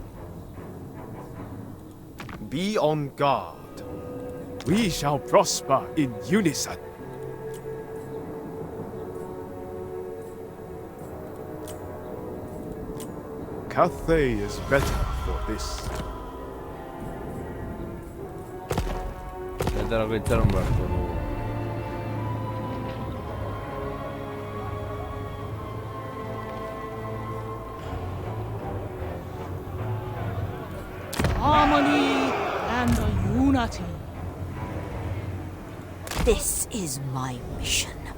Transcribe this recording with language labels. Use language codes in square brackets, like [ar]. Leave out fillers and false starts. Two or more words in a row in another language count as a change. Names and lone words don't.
[en] Be on guard. We shall prosper in unison. Cathay is better for this. [eu] Eta lo itxaron beharko dugu. [en] Harmony and unity. This is my mission.